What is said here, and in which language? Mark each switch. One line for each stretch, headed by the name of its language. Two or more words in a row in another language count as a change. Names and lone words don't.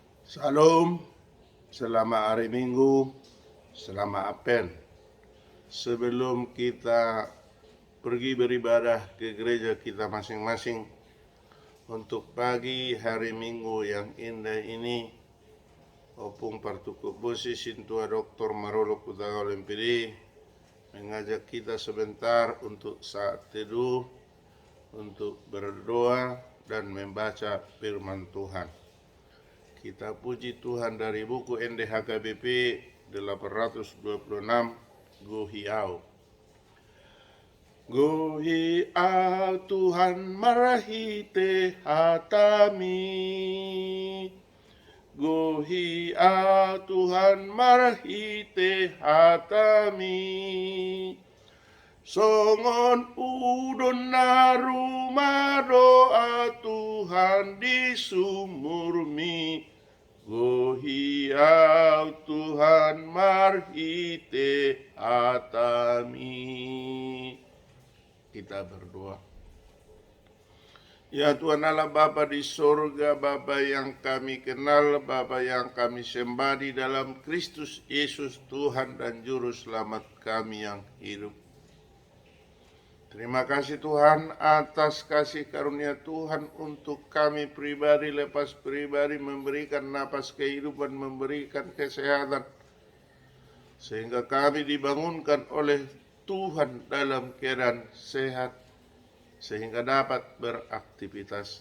Indonesian: Salam, selamat hari Minggu, selamat Apen. Sebelum kita pergi beribadah ke gereja kita masing-masing untuk pagi hari Minggu yang indah ini,
Batak Toba: opung partukuk bosi sintua
Indonesian: Dr. Marolo Kutaga Lempiri mengajak kita sebentar untuk saat teduh, untuk berdoa dan membaca firman Tuhan. Kita puji Tuhan dari buku NDHKBP 826 Gohiau.
Batak Toba: Gohiau Tuhan marahite hatami, Gohiau Tuhan marahite hatami, songon udon na rumah doa Tuhan di sumurmi. Gohiau Tuhan marhite hatami.
Indonesian: Kita berdoa. Ya Tuhan Allah Bapa di sorga, Bapa yang kami kenal, Bapa yang kami sembah di dalam Kristus Yesus Tuhan dan Juru Selamat kami yang hidup. Terima kasih Tuhan atas kasih karunia Tuhan untuk kami pribadi lepas pribadi, memberikan napas kehidupan, memberikan kesehatan, sehingga kami dibangunkan oleh Tuhan dalam keadaan sehat, sehingga dapat beraktivitas.